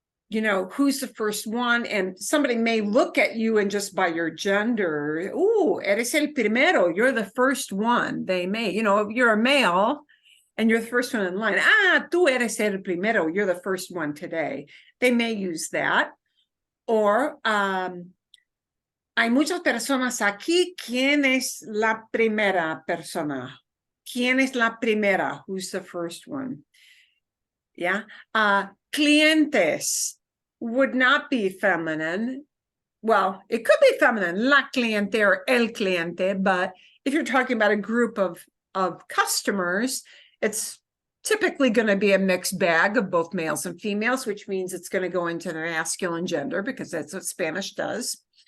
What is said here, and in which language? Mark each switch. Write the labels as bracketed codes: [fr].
[en] Who's the first one? And somebody may look at you and just by your gender, [es] eres el primero, [en] you're the first one. They may, if you're a male and you're the first one in line, [es] tú eres el primero, [en] you're the first one today. They may use that. [es] Or, hay muchas personas aquí. ¿Quién es la primera persona? ¿Quién es la primera? [en] Who's the first one? [es] Yeah. [en] Clientes would not be feminine. Well, it could be feminine, la cliente or el cliente, but if you're talking about a group of customers, it's typically going to be a mixed bag of both males and females, which means it's going to go into the masculine gender because that's what Spanish does.